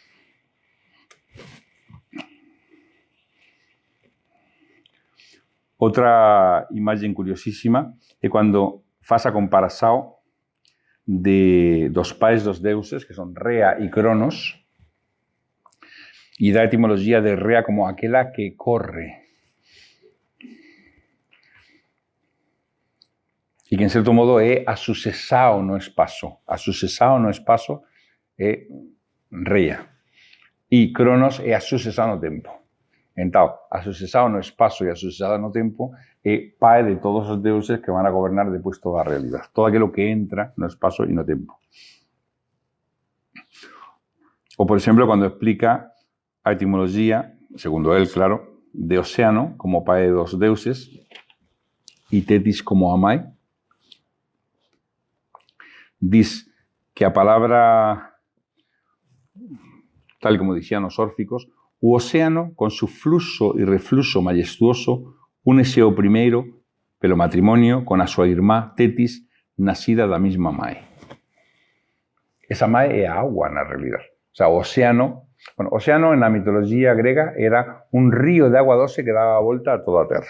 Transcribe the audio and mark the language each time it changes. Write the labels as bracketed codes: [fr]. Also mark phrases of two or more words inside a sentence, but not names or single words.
[gl] Outra imagen curiosísima é cando faz a comparación dos pais dos deuses, que son Rea e Cronos, e dá a etimología de Rea como aquela que corre. E que, en certo modo, é a sucesao no espazo. A sucesao no espazo é reia. [pt] E Cronos é a sucessão no tempo. Então, a sucessão no espaço e a sucessão no tempo é pai de todos os deuses que vão a governar depois toda a realidade. Todo aquilo que entra no espaço e no tempo. [gl] Ou, por exemplo, quando explica a etimologia, segundo él, claro, de Océano como pai dos deuses e Tetis como a mãe, diz que a palavra, tal como decían os órficos, o océano, con su fluxo e refluxo majestuoso, únese ao primeiro pelo matrimonio con a súa irmá Tetis, nacida da mesma mãe. Esa mãe é a agua, na realidade. O sea, o océano, bueno, océano na mitologia grega era un río de agua doce que daba a volta a toda a Terra.